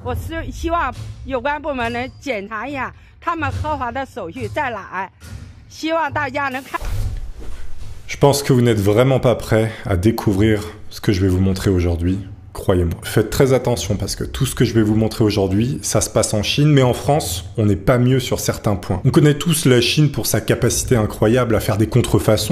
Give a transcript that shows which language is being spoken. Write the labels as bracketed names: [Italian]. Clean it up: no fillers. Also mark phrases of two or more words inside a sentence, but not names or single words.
[Chinese] 我是希望有关部门能检查一下他们合法的手续在哪，希望大家能看。 [French] Je pense que vous n'êtes vraiment pas prêt à découvrir ce que je vais vous montrer aujourd'hui. Croyez-moi. Faites très attention parce que tout ce que je vais vous montrer aujourd'hui, ça se passe en Chine, mais en France, on n'est pas mieux sur certains points. On connaît tous la Chine pour sa capacité incroyable à faire des contrefaçons.